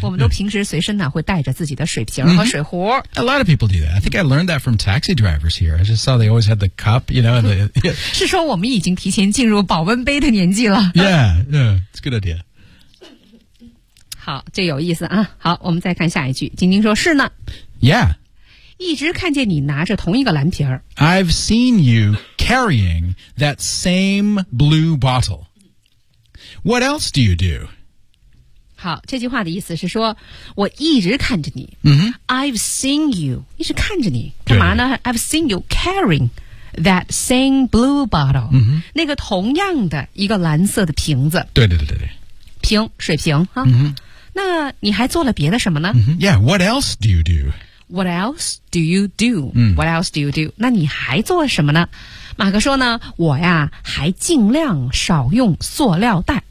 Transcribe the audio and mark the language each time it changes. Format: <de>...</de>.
<zh>我们都平时随身呢会带着自己的水瓶和水壶。</zh> <en>A lot of people do that. I think I learned that from taxi drivers here. I just saw they always had the cup, you know. The, yeah.</en> <zh>是说我们已经提前进入保温杯的年纪了。</zh> <en>Yeah, yeah, it's a good idea.</en> <zh>好，这有意思啊。好，我们再看下一句。晶晶说是呢。</zh> <en>Yeah.</en> <zh>一直看见你拿着同一个蓝瓶儿。</zh> <en>I've seen you carrying that same blue bottle. What else do you do?</en> <zh>好，这句话的意思是说，我一直看着你。</zh> <en>I've seen you</en> <zh>一直看着你干嘛呢</zh> <en>？I've seen you carrying that same blue bottle.、 Mm-hmm.</en> <zh>那个同样的一个蓝色的瓶子。对对对对对。瓶，水瓶哈。 Mm-hmm. 那你还做了别的什么呢、</zh> <en>mm-hmm. ？Yeah, what else do you do? What else do you do?、嗯、 What else do you do?</en> <zh>那你还做什么呢？马哥说呢，我呀还尽量少用塑料袋。</zh>